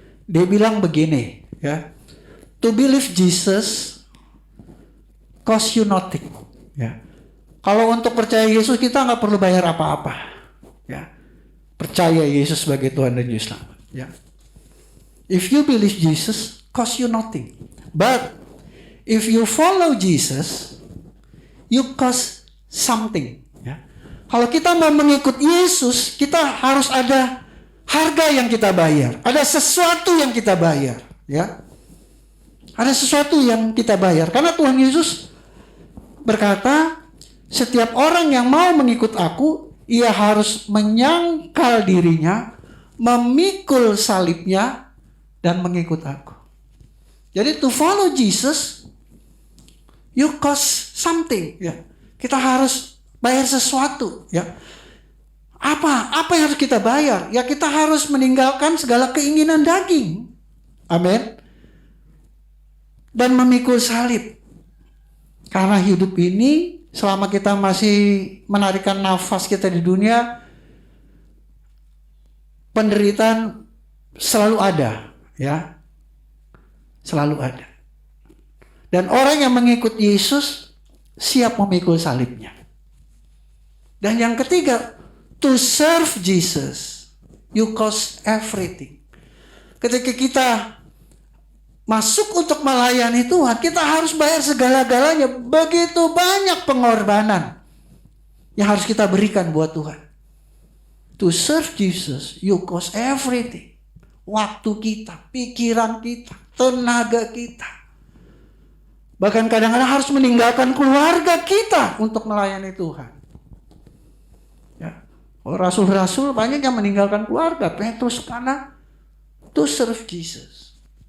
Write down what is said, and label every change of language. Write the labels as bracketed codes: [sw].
[en] Dia bilang begini, ya, to believe Jesus cost you nothing. [id] Ya. Kalau untuk percaya Yesus kita nggak perlu bayar apa-apa. Ya. Percaya Yesus sebagai Tuhan dan Juru Selamat. Ya. [en] If you believe Jesus, cost you nothing. But if you follow Jesus, you cost something. [id] Ya. Kalau kita mau mengikut Yesus, kita harus ada harga yang kita bayar. Ada sesuatu yang kita bayar. Ya. Ada sesuatu yang kita bayar. Karena Tuhan Yesus berkata, setiap orang yang mau mengikut aku, ia harus menyangkal dirinya, memikul salibnya, dan mengikut aku. [en] Jadi to follow Jesus, you cost something. [id] Ya. Kita harus bayar sesuatu. Ya. Apa yang harus kita bayar? Ya, kita harus meninggalkan segala keinginan daging. Amin. Dan memikul salib. Karena hidup ini, selama kita masih menarikan nafas kita di dunia, penderitaan selalu ada, ya. Selalu ada. Dan orang yang mengikut Yesus siap memikul salibnya. [en] Dan yang ketiga, to serve Jesus, you cost everything. [id] Ketika kita masuk untuk melayani Tuhan, kita harus bayar segala-galanya. Begitu banyak pengorbanan yang harus kita berikan buat Tuhan. [en] To serve Jesus, you cost everything. [id] Waktu kita, pikiran kita, tenaga kita. Bahkan kadang-kadang harus meninggalkan keluarga kita untuk melayani Tuhan. Ya. Rasul-rasul banyak yang meninggalkan keluarga. Petrus karena to serve Jesus.